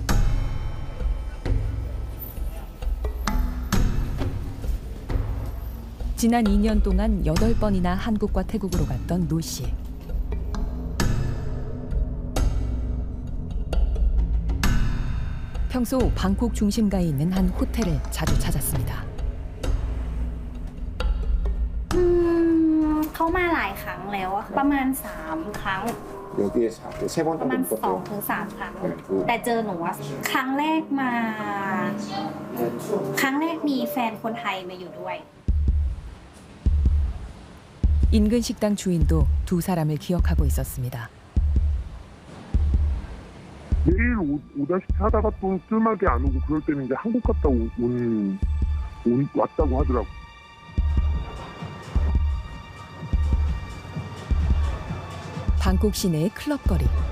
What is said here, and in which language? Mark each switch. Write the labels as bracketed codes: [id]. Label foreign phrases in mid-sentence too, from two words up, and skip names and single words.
[ko] 지난 2년 동안 8번이나 한국과 태국으로 갔던 노 씨. 평소 방콕 중심가에 있는 한 호텔을 자주 찾았습니다. [th] เขามาหลายครั้งแล้วอะประมาณ3 ครั้ง [ko] 여기에 세 번 [th] ประมา [ko] 정도 [th] ณ [ko] 있었대요. [th] 2 ถึง 3 ครั้ง แต่เจอหนูอะครั้งแรกมาครั้งแรกมีแฟนคนไทยมาอยู่ด้วย [ko] 인근 식당 주인도 두 사람을 기억하고 있었습니다. 매일 오다시피 하다가 또 뜸하게 안 오고 그럴 때는 이제 한국 갔다 왔다고 하더라고. 방콕 시내의 클럽거리.